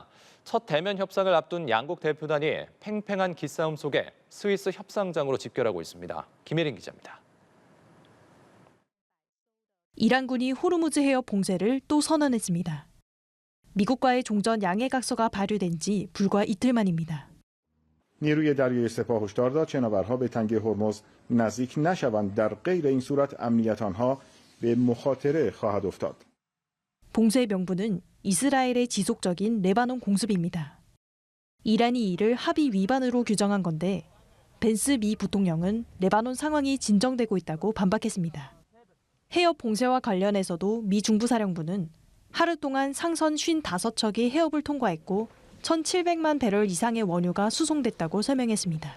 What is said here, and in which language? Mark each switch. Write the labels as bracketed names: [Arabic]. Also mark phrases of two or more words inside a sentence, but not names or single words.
[Korean] 첫 대면 협상을 앞둔 양국 대표단이 팽팽한 기싸움 속에 스위스 협상장으로 집결하고 있습니다. 김혜린 기자입니다. 이란군이 호르무즈 해협 봉쇄를 또 선언했습니다. 미국과의 종전 양해각서가 발효된 지 불과 이틀 만입니다. [Persian] نیروی دریایی سپاه هشدار داد شناورها به تنگه هرمز نزدیک نشوند. در غیر این صورت امنیت آنها به مخاطره خواهد افتاد. [Korean] 봉쇄의 명분은 이스라엘의 지속적인 레바논 공습입니다. 이란이 이를 합의 위반으로 규정한 건데 벤스 미 부통령은 레바논 상황이 진정되고 있다고 반박했습니다. 해협 봉쇄와 관련해서도 미 중부사령부는 하루 동안 상선 55척이 해협을 통과했고 1,700만 배럴 이상의 원유가 수송됐다고 설명했습니다.